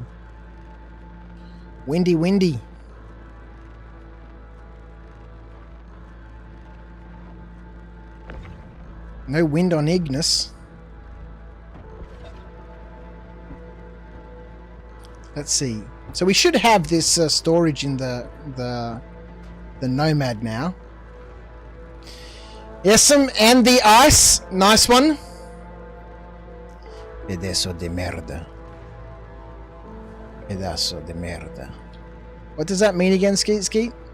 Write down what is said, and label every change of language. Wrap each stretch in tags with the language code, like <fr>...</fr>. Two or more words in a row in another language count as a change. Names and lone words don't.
<en>Windy, windy. No wind on Ignis. Let's see. So we should have this storage in the Nomad now. Yes, and the ice. Nice one.</en> <es>Pedazo de merda. Pedazo de merda.</es> <en>What does that mean again, Skeet Skeet?</en>